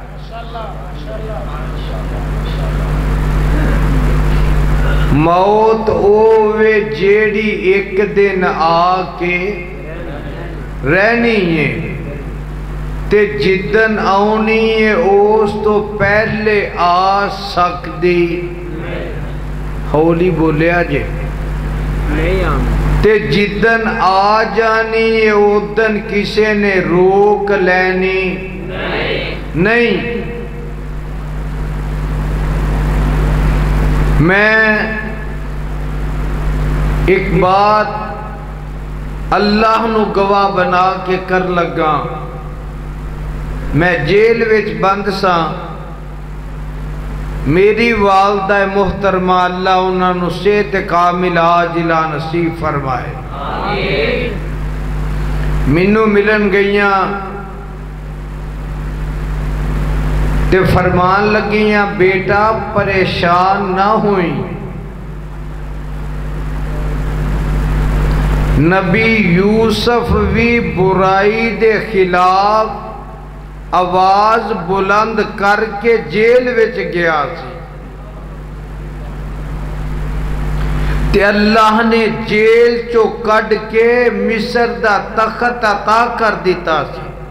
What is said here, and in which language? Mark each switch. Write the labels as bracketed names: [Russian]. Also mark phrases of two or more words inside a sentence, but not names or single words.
[Punjabi] موت اوے جیڑی ایک دن آ کے رہنی ہے تے جدن آنی ہے اس تو پہلے آ سکتی. ہولی بولیا جے تے جدن آ جانی ہے ادن کسے نے روک لینی نہیں. میں ایک بات اللہ نو گواہ بنا کے کر لگا. میں جیل وچ بند سا. میری والدہ محترمہ اللہ انہاں نو صحت کامل عاجلہ نصیب فرمائے. مینوں ملن گئیاں تے فرمان لگیاں بیٹا پریشان نہ ہوئی. نبی یوسف بھی برائی دے خلاف آواز بلند کر کے جیل وچ گیا سی تے اللہ نے جیل چو کڈ کے مصر دا تخت عطا کر دیتا سی.